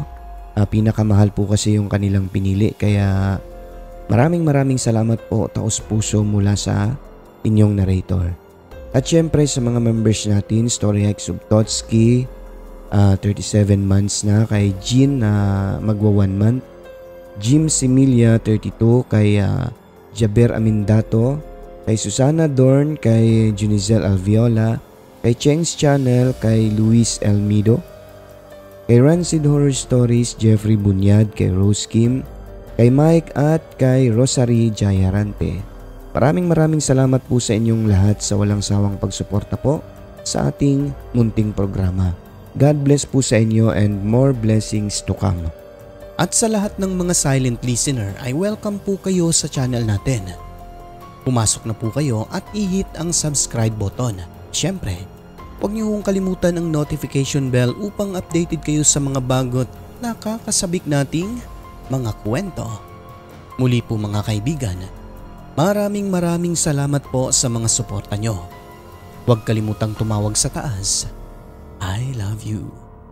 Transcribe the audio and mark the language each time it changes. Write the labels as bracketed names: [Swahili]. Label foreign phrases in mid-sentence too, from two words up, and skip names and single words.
[Filipino] Pinakamahal po kasi yung kanilang pinili kaya maraming salamat po taos puso mula sa inyong narrator. At syempre sa mga members natin, Story Hike Subtotski, 37 months na, kay Jean na magwa 1 month, Jim Similia 32, kay Jaber Amindato, kay Susana Dorn, kay Junizel Alviola, kay Cheng's Channel, kay Luis Elmido, kay Rancid Horror Stories, Jeffrey Bunyad, kay Rose Kim, kay Mike at kay Rosary Jayarante. Maraming salamat po sa inyong lahat sa walang sawang pagsuporta po sa ating munting programa. [English] God bless [Filipino] po sa inyo [English] and more blessings to come. [Filipino] At sa lahat ng mga [English] silent listener [Filipino] ay welcome po kayo sa channel natin. Pumasok na po kayo at i-hit ang [English] subscribe button. [Filipino] Siyempre, huwag niyo hong kalimutan ang [English] notification bell [Filipino] upang updated kayo sa mga bagot nakakasabik nating mga kwento. Muli po mga kaibigan, maraming salamat po sa mga suporta nyo. Huwag kalimutang tumawag sa taas. [English] I love you.